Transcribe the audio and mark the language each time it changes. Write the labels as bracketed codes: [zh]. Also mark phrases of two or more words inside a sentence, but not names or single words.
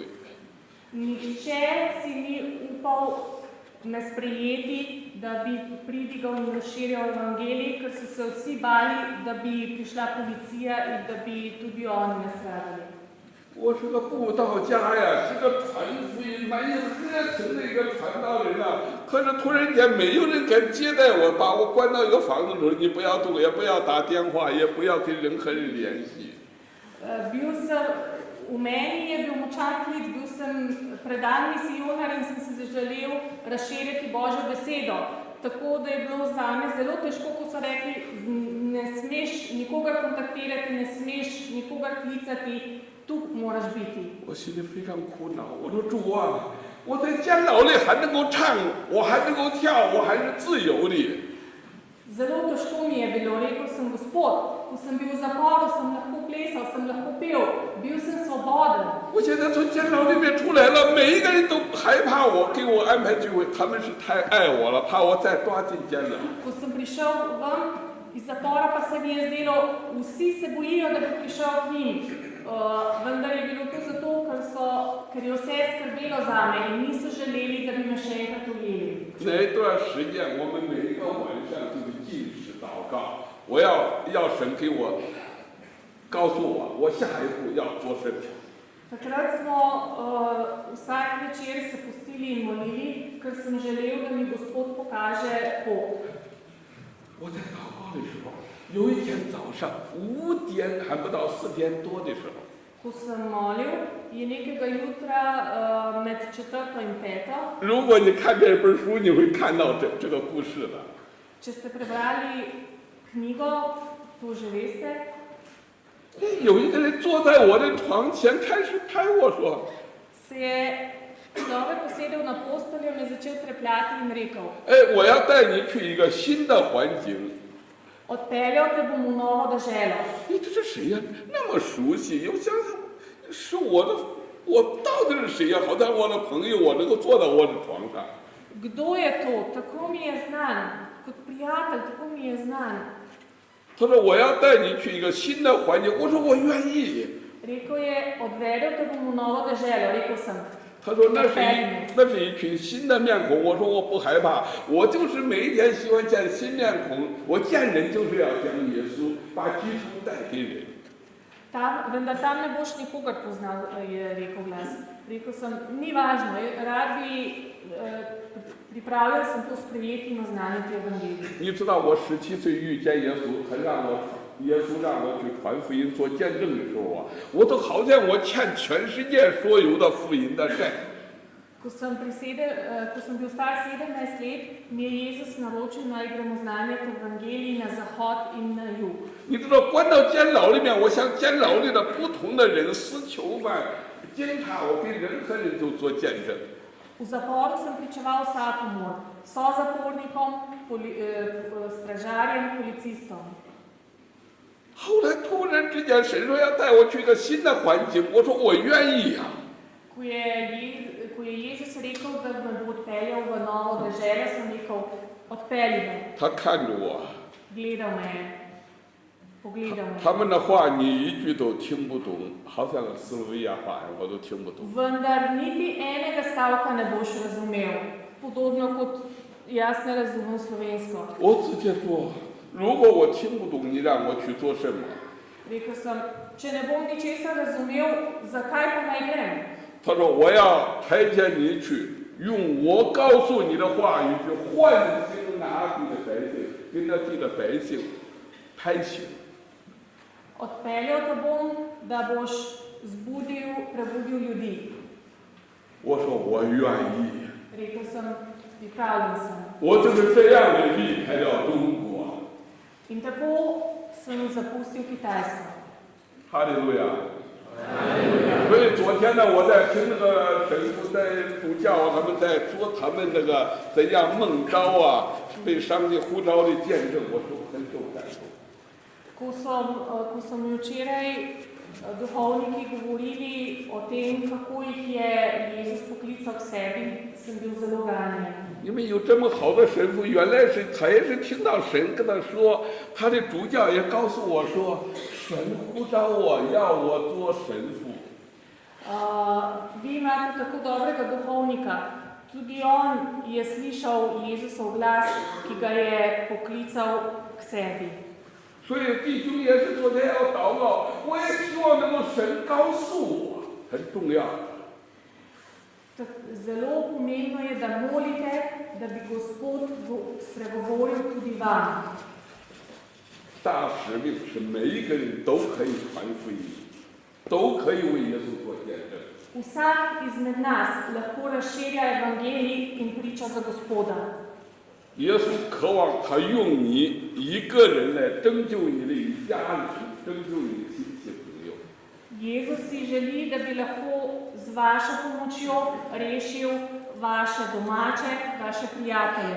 [sl] Nihče si ni upal me sprejeti, da bi pridigal in razširjal evangelij, ker so se vsi bali, da bi prišla policija in da bi tudi oni nastradali. [zh] 我是个布道家呀，是个传福音蛮有热情的一个传道人啊。可是突然间没有人敢接待我，把我关到一个房子里，你不要动，也不要打电话，也不要跟任何人联系。 [sl] V meni je bil močan klic, bil sem predan misijonar in sem se zaželel razširjati Božjo besedo. Tako da je bilo zame zelo težko, ko so rekli, ne smeš nikogar kontaktirati, ne smeš nikogar klicati, tu moraš biti. [zh] 我心里非常苦恼，我说主啊，我在监牢里还能够唱，我还能够跳，我还是自由的。 [sl] Zelo težko mi je bilo, rekel sem, Gospod, ko sem bil v zaporu, sem lahko plesal, sem lahko pel, bil sem svoboden. [zh] 我现在从监牢里面出来了，每一个人都害怕我，给我安排聚会，他们是太爱我了，怕我再抓进监了。 [sl] Ko sem prišel ven iz zapora, pa se mi je zdelo, vsi se bojijo, da bi prišel k njim. Vendar je bilo to zato, ker je vse skrbelo zame in niso želeli, da bi me še enkrat ujeli. [zh] 那一段时间，我们每一个晚上就是禁食祷告，我要神给我告诉我下一步要做什么。 [sl] Takrat smo vsak večer se pustili in molili, ker sem želel, da mi Gospod pokaže pot. [zh] 我在祷告的时候，有一天早上5点还不到4点多的时候， [sl] Ko sem molil, je nekega jutra med 4. in 5. [zh] 如果你看这本书，你会看到这个故事的。 [sl] Če ste prebrali knjigo, to že veste. [zh] 有一个人坐在我的床前，开始拍我说 [sl] Se je človek usedel na posteljo in je začel trepljati in rekel: [zh] 我要带你去一个新的环境。 [sl] Odpeljal te bom v novo deželo. [zh] 这是谁呀？那么熟悉，又想想是我到底是谁呀？好像我的朋友，我能够坐到我的床上。 [sl] Kdo je to? Tako mi je znan. Kot prijatelj, tako mi je znan. [zh] 他说我要带你去一个新的环境，我说我愿意。 [sl] Rekel je, odvedel te bom v novo deželo. Rekel sem, [zh] 他说那是一群新的面孔，我说我不害怕，我就是每一天喜欢见新面孔，我见人就是要讲耶稣，把基督带给人。 [sl] vendar tam ne boš nikogar poznal, je rekel glas. Rekel sem, ni važno, rad bi, pripravljal sem to sprejeti in oznaniti evangelij. [zh] 你知道我17岁遇见耶稣，耶稣让我去传福音做见证的时候啊，我都好像我欠全世界所有的福音的债。 [sl] Ko sem bil star 17 let, mi je Jezus naročil, naj gremo oznanjati evangelij na zahod in na jug. [zh] 你知道，关到监牢里面，我向监牢里的不同的人、司囚犯、监察，我给任何人都做见证。 [sl] V zaporu sem pričeval vsakomur, sozapornikom, stražarjem, policistom. [zh] 后来突然之间，神说要带我去一个新的环境，我说我愿意呀、 [sl] Ko je Jezus rekel, da me bo odpeljal v novo deželo, sem rekel, odpelji me. [zh] 他看着我， [sl] Gledal me je, pogledal me [zh] 他 [sl] je. [zh] 们的话你一句都听不懂，好像斯洛维亚话我都听不懂。 [sl] Vendar niti enega stavka ne boš razumel, podobno kot jaz ne razumem slovensko. [zh] 我直接说，如果我听不懂，你让我去做什么？ [sl] Rekel sem, če ne bom ničesar razumel, zakaj pa naj grem? [zh] 他说我要派遣你去，用我告诉你的话语去唤醒那地的百姓，给那地的百姓拍醒。 [sl] Odpeljal te bom, da boš prebudil ljudi. [zh] 我说我愿意。 [sl] Rekel sem, pripravljen sem. [zh] 我就是这样的离开了中国。 [sl] In tako sem zapustil Kitajsko. [zh] 哈利路亚。所以昨天呢，我在听那个神父在主教他们在说他们那个怎样蒙召啊，被上帝呼召的见证，我说很受感动。 [sl] Ko so mi včeraj duhovniki govorili o tem, kako jih je Jezus poklical k sebi, sem bil zelo ranjen. [zh] 因为有这么好的神父，原来是他也是听到神跟他说，他的主教也告诉我说，神呼召我要我做神父。 [sl] Vi imate tako dobrega duhovnika, tudi on je slišal Jezusov glas, ki ga je poklical k sebi. [zh] 所以弟兄也是昨天要祷告，我也希望能够神告诉我，很重要。 [sl] Zelo pomembno je, da molite, da bi Gospod spregovoril tudi vam. [zh] 大使命是每一个人都可以传福音，都可以为耶稣做见证。 [sl] Vsak izmed nas lahko razširja evangelij in priča za Gospoda. [zh] 耶稣渴望他用你一个人来拯救你的一家人，拯救你的亲戚朋友。 [sl] Jezus si želi, da bi lahko z vašo pomočjo rešil vaše domače, vaše prijatelje.